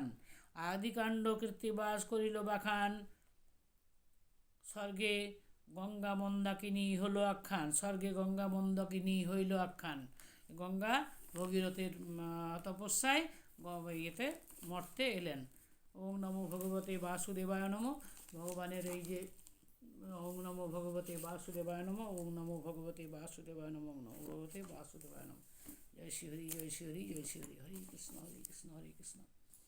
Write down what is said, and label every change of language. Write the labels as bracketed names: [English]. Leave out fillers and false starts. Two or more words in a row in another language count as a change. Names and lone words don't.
[Bangla] আদিকাণ্ড কীর্তিবাস করিল বাখান, স্বর্গে গঙ্গা মন্দাকিনী হলো আখ্যান। স্বর্গে গঙ্গা মন্দাকিনী হইল আখ্যান। গঙ্গা ভগীরথের তপস্যায় ইয়েতে মর্তে এলেন। [Sanskrit] ওম নমো ভগবতে বাসুদেবায় নমঃ। [Bangla] ভগবানের এই যে [Sanskrit] ওম নমো ভগবতে বাসুদেবায় নমঃ, ওম নমো ভগবতে বাসুদেবায় নমঃ, ওম নমো ভগবতে বাসুদেবায় নমঃ। জয় শ্রী হরি, জয় শ্রী হরি, জয় শ্রী হরি। হরে কৃষ্ণ হরে কৃষ্ণ হরে কৃষ্ণ।